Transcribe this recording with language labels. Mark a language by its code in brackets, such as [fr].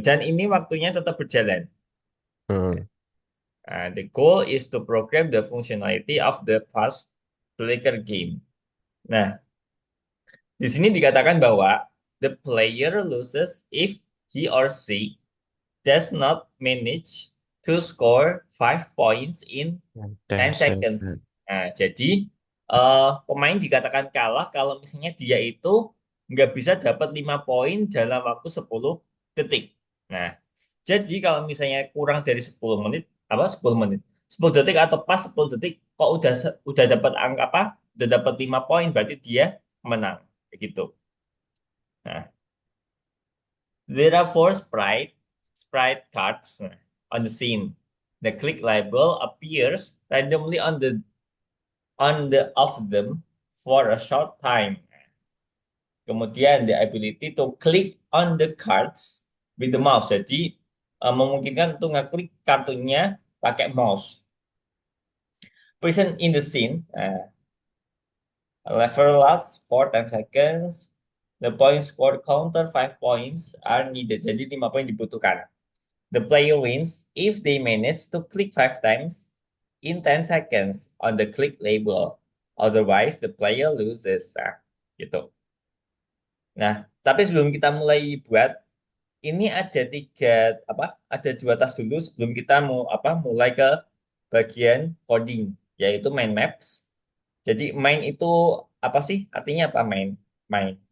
[id] Dan ini waktunya tetap berjalan. Hmm. [en] The goal is to program the functionality of the fast clicker game. [id] Nah, di sini dikatakan bahwa [en] the player loses if he or she does not manage to score 5 points in 10 10 seconds. second. [id] Nah, jadi pemain dikatakan kalah kalau misalnya dia itu nggak bisa dapat 5 poin dalam waktu 10 detik. Nah, jadi kalau misalnya kurang dari 10 menit, apa 10 menit, 10 detik atau pas 10 detik, kok udah dapat angka apa? Udah dapat 5 poin, berarti dia menang. Begitu. [en] Nah, there are four sprite cards on the scene. The click label appears randomly on the of them for a short time. [id] Kemudian [en] the ability to click on the cards with the mouse. [id] Jadi memungkinkan untuk ngeklik kartunya pakai mouse. [en] Present in the scene. Level lasts for 10 seconds. The point score counter 5 points are needed. [id] Jadi 5 poin dibutuhkan. [en] The player wins if they manage to click 5 times in 10 seconds on the click label. Otherwise, the player loses. [id] Nah, gitu. Nah, tapi sebelum kita mulai buat, ini ada apa? Ada dua tas dulu sebelum kita mau apa? Mulai ke bagian coding, yaitu main maps. Jadi main itu apa sih? Artinya apa main? Main.